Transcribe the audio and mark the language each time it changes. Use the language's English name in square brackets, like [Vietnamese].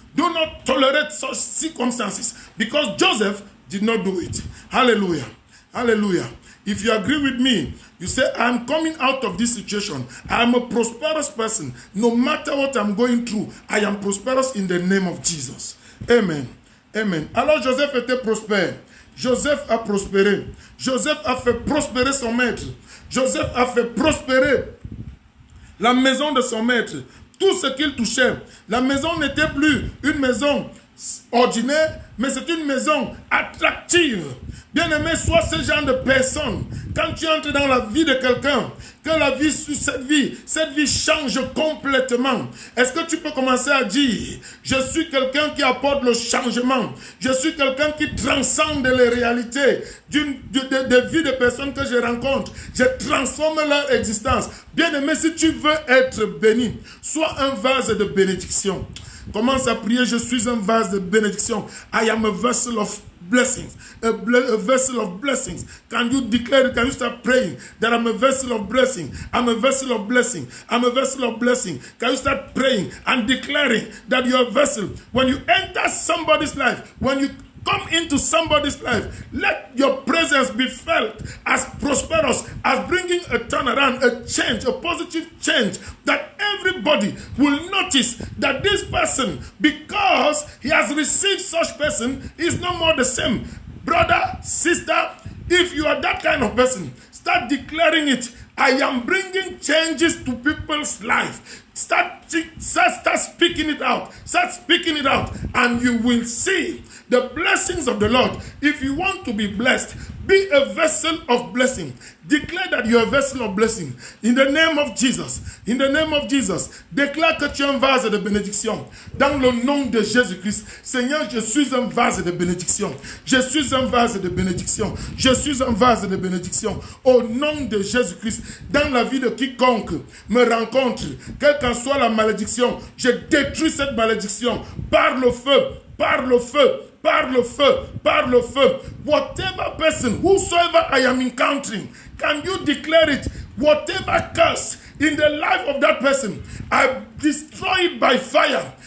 [English] Do not tolerate such circumstances, because Joseph did not do it. Hallelujah. Hallelujah. If you agree with me, you say, I'm coming out of this situation. I am a prosperous person. No matter what I'm going through, I am prosperous in the name of Jesus. Amen. Amen. [French] Alors Joseph était prospère. Joseph a prospéré. Joseph a fait prospérer son maître. Joseph a fait prospérer la maison de son maître. Tout ce qu'il touchait. La maison n'était plus une maison ordinaire, mais c'est une maison attractive. Bien-aimé, sois ce genre de personne. Quand tu entres dans la vie de quelqu'un, que la vie, cette vie change complètement. Est-ce que tu peux commencer à dire, je suis quelqu'un qui apporte le changement. Je suis quelqu'un qui transcende les réalités des vies de personnes que je rencontre. Je transforme leur existence. Bien-aimé, si tu veux être béni, sois un vase de bénédiction. Commence à prier, je suis un vase de bénédiction. [English] I am a vessel of blessings. A vessel of blessings. Can you declare it? Can you start praying that I'm a vessel of blessing? I'm a vessel of blessing. I'm a vessel of blessing. Can you start praying and declaring that you're a vessel? When you enter somebody's life, when you come into somebody's life, let your presence be felt as prosperous, as bringing a turnaround, a change, a positive change, that everybody will notice that this person, because he has received such person, is no more the same. Brother, sister, if you are that kind of person, start declaring it. I am bringing changes to people's life. Start speaking it out. Start speaking it out, and you will see the blessings of the Lord. If you want to be blessed, be a vessel of blessing. Declare that you are a vessel of blessing. In the name of Jesus. [French] In the name of Jesus. Déclare que tu es un vase de bénédiction. Dans le nom de Jésus-Christ. Seigneur, je suis un vase de bénédiction. Je suis un vase de bénédiction. Je suis un vase de bénédiction. Au nom de Jésus-Christ. Dans la vie de quiconque me rencontre, quelle qu'en soit la malédiction, je détruis cette malédiction par le feu. Par le feu. Par le feu, par le feu. [English] Whatever person, whosoever I am encountering, can you declare it? Whatever curse in the life of that person, I destroy it by fire.